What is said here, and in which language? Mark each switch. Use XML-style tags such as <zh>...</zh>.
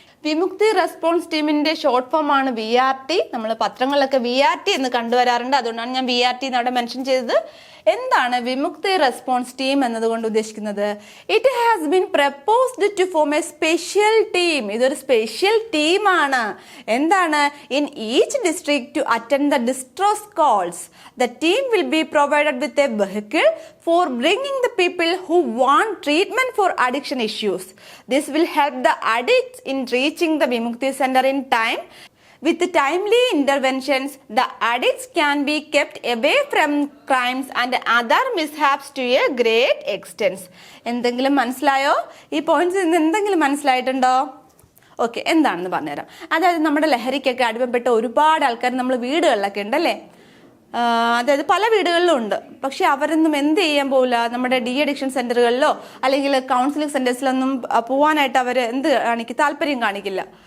<ml>വിമുക്തി response ടീമിന്റെ short form ആണ് VRT. നമ്മൾ പത്രങ്ങളിലൊക്കെ VRT എന്ന് കണ്ടുവരാറുണ്ട്, അതുകൊണ്ടാണ് ഞാൻ VRT എന്ന് അവിടെ മെൻഷൻ ചെയ്തത്. എന്താണ് വിമുക്തി റെസ്പോൺസ് ടീം എന്നതുകൊണ്ട് ഉദ്ദേശിക്കുന്നത്?</ml> <en>It has been proposed to form a special team.</en> <ml>ഇതൊരു സ്പെഷ്യൽ ടീമാണ്. എന്താണ്?</ml> <en>In each district to attend the distress calls. The team will be provided with a vehicle for bringing the people who want treatment for addiction issues. This will help the addicts in reaching the Vimukti Center in time. With timely interventions, the addicts can be kept away from crimes and other mishaps to a great extent.</en> <ml>എന്തെങ്കിലും മനസ്സിലായോ? ഈ points എന്തെങ്കിലും മനസ്സിലായിട്ടുണ്ടോ? Okay, എന്താണെന്ന് പറഞ്ഞുതരാം. അതായത് നമ്മുടെ ലഹരിക്കൊക്കെ അടിമപ്പെട്ട ഒരുപാട് ആൾക്കാർ നമ്മൾ വീടുകളിലൊക്കെ ഉണ്ടല്ലേ. അതായത് പല വീടുകളിലും ഉണ്ട്. പക്ഷെ അവരൊന്നും എന്ത് ചെയ്യാൻ പോകില്ല, നമ്മുടെ ഡി അഡിക്ഷൻ സെന്ററുകളിലോ അല്ലെങ്കിൽ കൗൺസിലിംഗ് സെന്റേഴ്സിലൊന്നും പോകാനായിട്ട് അവർ താല്പര്യം കാണിക്കില്ല.</ml>